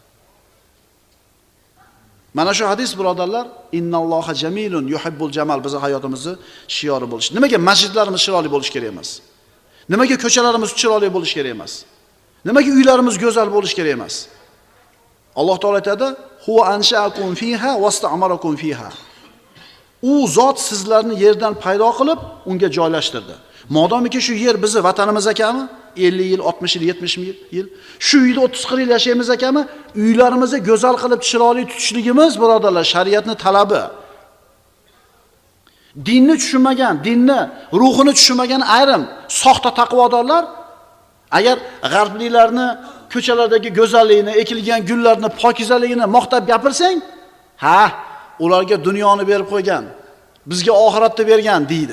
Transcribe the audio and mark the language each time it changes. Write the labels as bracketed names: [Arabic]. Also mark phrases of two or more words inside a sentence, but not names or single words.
[Uzbek] Mana shu hadis birodarlar, [Arabic] إن الله جميل يحب الجمال [Uzbek] bizni hayotimizning shiori bo'lishi. Nimaga masjidlarimiz chiroyli bo'lishi kerak emas? Nimaga ko'chalarimiz chiroyli bo'lishi kerak emas? Nimaga uylarimiz go'zal bo'lishi kerak emas? Alloh taolo aytadi: [Arabic] "هو أنشأكم فيها واستعمركم فيها." [Uzbek] U zot sizlarni yerdan paydo qilib, unga joylashtirdi. Modomiki shu yer bizni vatanimiz ekanmi? 50 yil, 60 yil, 70 yil. Shu uyda 30-40 yil yashaymiz ekanmi? Uylarimizni go'zal qilib, chiroyli tutishligimiz, birodarlar, shariatning talabi. Dinni tushunmagan, dinni, ruhini tushunmagan ayrim soxta taqvodorlar agar g'arbliklarni ko'chalardagi go'zalligini, ekilgan gullarni, pokizaligini maqtab gapirsang, ha, ularga dunyoni berib qo'ygan, bizga oxiratni bergan deydi.